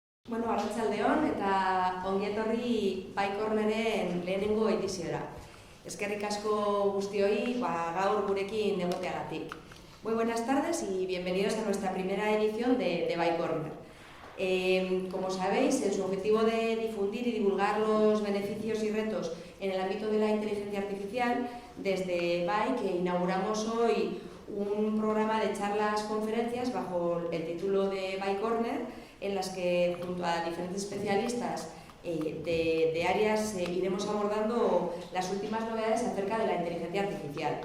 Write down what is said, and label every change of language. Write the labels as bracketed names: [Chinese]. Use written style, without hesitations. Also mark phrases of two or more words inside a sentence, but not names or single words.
[Basque] Bueno, arratsaldeon eta ongi etorri Baikorneren lehenengo ediziora. Eskerrik asko guztioi gaur gurekin egoteagatik. [Spanish] Muy buenas tardes y bienvenidos a nuestra primera edición de Baikorner. Como sabéis, en su objetivo de difundir y divulgar los beneficios y retos en el ámbito de la inteligencia artificial, desde BAIC inauguramos hoy un programa de charlas-conferencias bajo el título de Baikorner, en las que junto a diferentes especialistas de áreas iremos abordando las últimas novedades acerca de la inteligencia artificial.